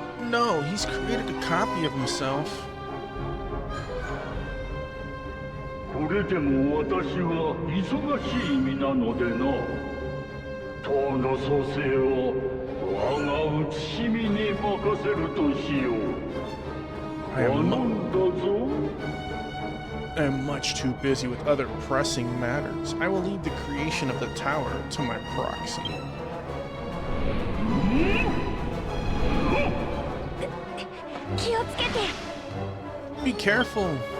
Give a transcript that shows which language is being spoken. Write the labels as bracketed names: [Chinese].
[English] No, he's created a copy of himself. [Japanese] これでも私は忙しい身なのでな。塔の創生を我が写しみに任せるとしよう。頼んだぞ。 [English] I am much too busy with other pressing matters. I will leave the creation of the tower to my proxy. Be careful.